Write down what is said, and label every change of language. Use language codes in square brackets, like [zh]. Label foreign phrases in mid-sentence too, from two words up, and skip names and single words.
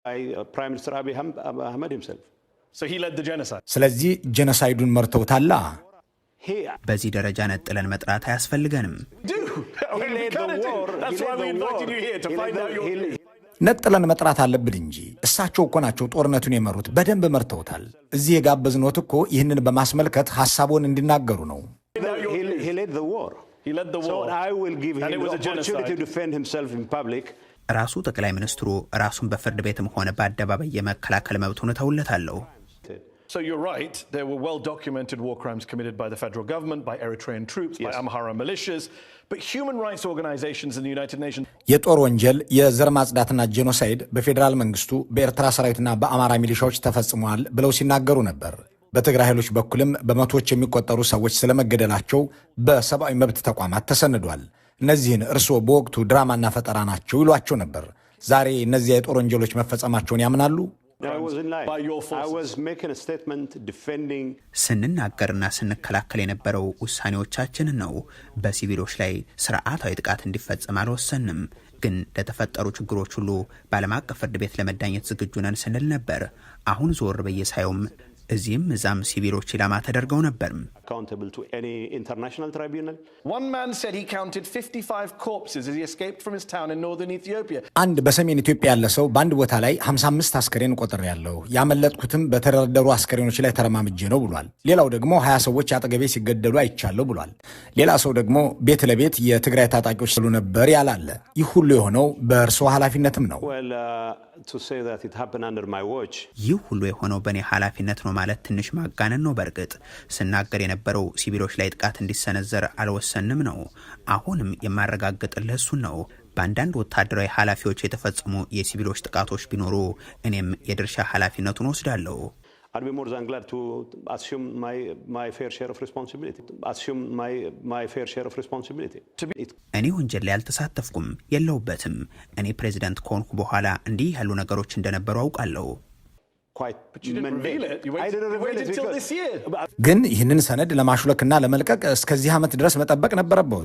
[en] Prime Minister Abiy Ahmed himself. So he led the genocide. [am] ስለዚህ ጄኖሳይዱን መርተውታላ። በዚህ ደረጃ ነጥለን መጥራት አያስፈልገንም። ነጥለን መጥራት አለብን እንጂ እሳቸው እኮ ናቸው ጦርነቱን የመሩት፣ በደንብ መርተውታል። እዚህ የጋበዝኖት እኮ ይህንን በማስመልከት ሐሳቡን እንዲናገሩ ነው። [en] He led the war. So I will give him the opportunity to defend himself in public. [am] ራሱ ጠቅላይ ሚኒስትሩ ራሱን በፍርድ ቤትም ሆነ በአደባባይ የመከላከል መብቱን ተውለታለሁ። [en] So you're right, there were well-documented war crimes committed by the federal government, by Eritrean troops, by Amhara militias, but human rights organizations in the United Nations... [am] የጦር ወንጀል፣ የዘር ማጽዳትና ጄኖሳይድ በፌዴራል መንግስቱ በኤርትራ ሰራዊትና በአማራ ሚሊሻዎች ተፈጽሟል ብለው ሲናገሩ ነበር። በትግራይ ኃይሎች በኩልም በመቶዎች የሚቆጠሩ ሰዎች ስለመገደላቸው በሰብአዊ መብት ተቋማት ተሰንዷል። እነዚህን እርስዎ በወቅቱ ድራማና ፈጠራ ናቸው ይሏቸው ነበር። ዛሬ እነዚህ የጦር ወንጀሎች መፈጸማቸውን ያምናሉ? ስንናገርና ስንከላከል የነበረው ውሳኔዎቻችንን ነው። በሲቪሎች ላይ ስርዓታዊ ጥቃት እንዲፈጸም አልወሰንም። ግን ለተፈጠሩ ችግሮች ሁሉ በዓለም አቀፍ ፍርድ ቤት ለመዳኘት ዝግጁ ነን ስንል ነበር። አሁን ዞር በየሳየውም እዚህም እዛም ሲቪሎች ኢላማ ተደርገው ነበር። [en] One man said he counted 55 corpses as he escaped from his town in northern Ethiopia. [am] አንድ በሰሜን ኢትዮጵያ ያለ ሰው በአንድ ቦታ ላይ 55 አስከሬን ቆጥሬያለሁ፣ ያመለጥኩትም በተደረደሩ አስከሬኖች ላይ ተረማምጄ ነው ብሏል። ሌላው ደግሞ 20 ሰዎች አጠገቤ ሲገደሉ አይቻለሁ ብሏል። ሌላ ሰው ደግሞ ቤት ለቤት የትግራይ ታጣቂዎች ስሉ ነበር ያላለ። ይህ ሁሉ የሆነው በእርስዎ ኃላፊነትም ነው። ይህ ሁሉ የሆነው በእኔ ኃላፊነት ነው ማለት ትንሽ ማጋነን ነው። በእርግጥ ስናገር የነበረው ሲቪሎች ላይ ጥቃት እንዲሰነዘር አልወሰንም ነው። አሁንም የማረጋግጥልህ እሱን ነው። በአንዳንድ ወታደራዊ ኃላፊዎች የተፈጸሙ የሲቪሎች ጥቃቶች ቢኖሩ እኔም የድርሻ ኃላፊነቱን ወስዳለሁ። [en] I'd be more than glad to assume my fair share of responsibility. [am] እኔ ወንጀል ላይ አልተሳተፍኩም፣ የለውበትም። እኔ ፕሬዚዳንት ከሆንኩ በኋላ እንዲህ ያሉ ነገሮች እንደነበሩ አውቃለሁ። ግን ይህንን ሰነድ ለማሹለክና ለመልቀቅ እስከዚህ ዓመት ድረስ መጠበቅ ነበረበት።